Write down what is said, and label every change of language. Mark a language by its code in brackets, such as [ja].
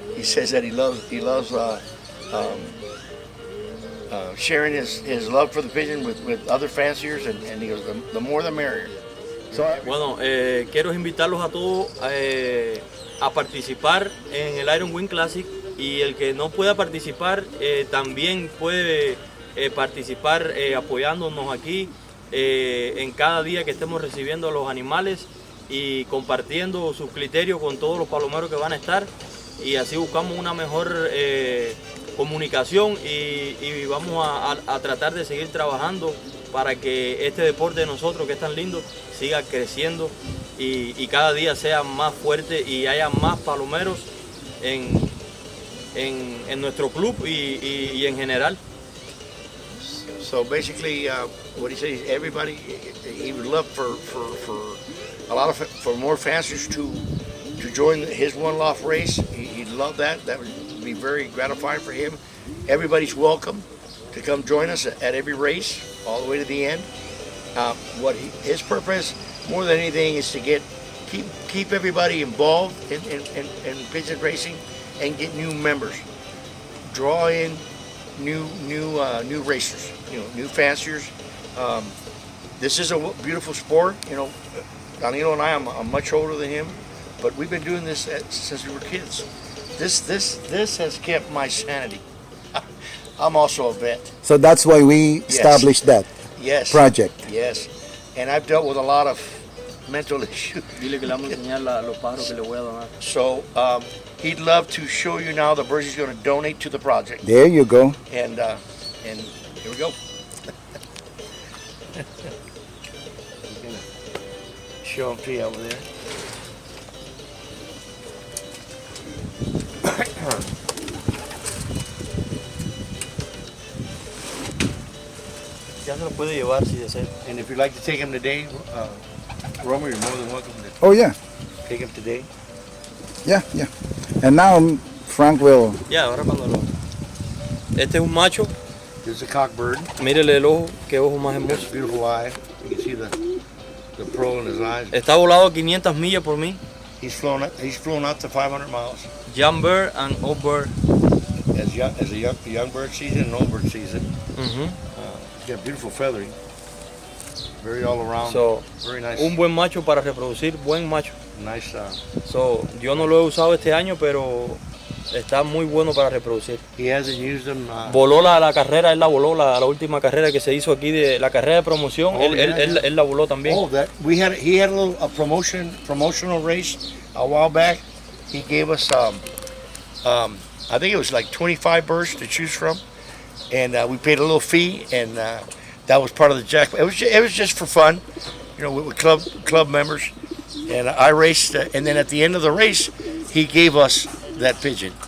[en] He says that he loves sharing his love for the pigeon with other fanciers, and he goes, the more the merrier. [es] Bueno, quiero invitarlos a todos a participar en el Iron Wing Classic y el que no pueda participar también puede participar apoyándonos aquí en cada día que estemos recibiendo a los animales y compartiendo sus criterios con todos los palomeros que van a estar y así buscamos una mejor comunicación y vamos a tratar de seguir trabajando para que este deporte de nosotros que es tan lindo siga creciendo y cada día sea más fuerte y haya más palomeros en nuestro club y en general. [en] So basically, what he says, everybody, he would love for more fanciers to join his one loft race. He'd love that. That would be very gratifying for him. Everybody's welcome to come join us at every race, all the way to the end. His purpose, more than anything, is to keep everybody involved in pigeon racing and get new members, draw in new racers, you know, new fanciers. This is a beautiful sport. You know, Danilo and I, I'm much older than him, but we've been doing this since we were kids. This has kept my sanity. I'm also a vet. So that's why we established that project. Yes, and I've dealt with a lot of mental issues. [es] Dile que le vamos a enseñar los pájaros que le voy a donar. [en] So he'd love to show you now the birds he's going to donate to the project. There you go. And here we go. He's going to show them to you over there. [es] Ya se lo puede llevar si desea. [en] And if you'd like to take him today, Romer, you're more than welcome to Oh yeah, take him today. yeah. And now Frank will. [es] Ya, ahora cuando lo... Este es un macho. [en] This is a cock bird. [es] Mírele el ojo, qué ojo más [en] It's [es] hermoso. [en] a beautiful eye. You can see the pearl in his eyes. [es] Está volado 500 millas por mí. [en] He's flown out to 500 miles. Young bird and old bird. As a young bird season and old bird season. Ujú. He's got beautiful feathering. Very all around. So, very nice. [es] un buen macho para reproducir, buen macho. [en] Nice. [es] So, yo no lo he usado este año, pero está muy bueno para reproducir. [en] He hasn't used them. [es] Voló la carrera, él la voló, la última carrera que se hizo aquí, de la carrera de promoción, Oh, él la voló también. [en] Oh, he had a promotional race a while back. He gave us I think it was like 25 birds to choose from, and we paid a little fee, and that was part of the jackpot. It was just for fun, you know, with club members, and I raced, and then at the end of the race, he gave us that pigeon.